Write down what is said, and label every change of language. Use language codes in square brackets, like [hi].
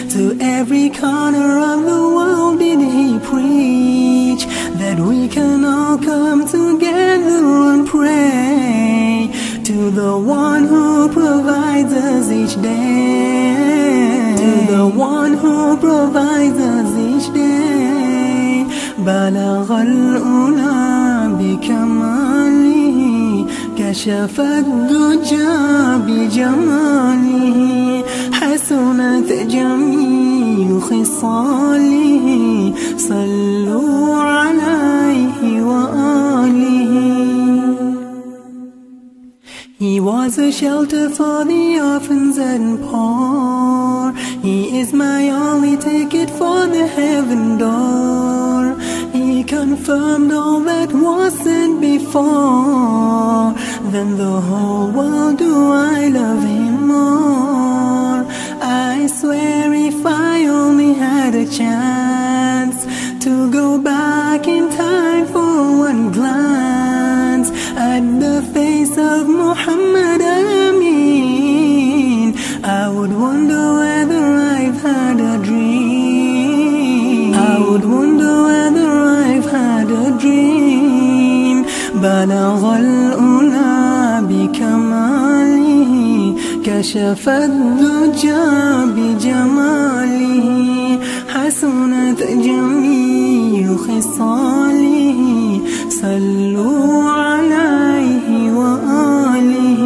[en] To every corner of the world did He preach that we can all come together and pray to the one who provides us each day. The one who provides us each day. [ar] بلغ الأولى بكماله كشف الدجى بجماله حسنت جميع خصاله صلوا عليه وآله. [en] He was a shelter for the orphans and poor. He is my only ticket for the heaven door. He confirmed all that was said before. Than the whole world do I love Him more. I swear if I only had a chance to go back in time for one glance at the face of Muhammad Amin, I would wonder whether I've had a dream. I would wonder whether I've had a dream. [ar] بلغ الأولى بكماله كشف الدجى بجماله حسنت جميع خصاله صلوا عليه وآله.